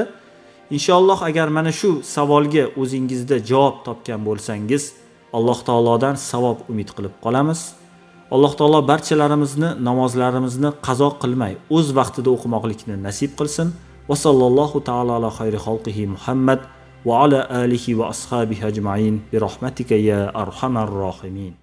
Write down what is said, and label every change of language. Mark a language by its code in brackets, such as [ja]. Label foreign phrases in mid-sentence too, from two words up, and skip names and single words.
[uz] Inshaalloh agar mana shu savolga o'zingizda javob topgan bo'lsangiz, Alloh taolodan savob umid qilib qolamiz. Alloh taolo barchalarimizni namozlarimizni qazo qilmay, o'z vaqtida o'qimoqlikni nasib qilsin. [ar] وصلى الله تعالى على خير خلقه محمد وعلى آله وأصحابه أجمعين برحمتك يا أرحم الراحمين.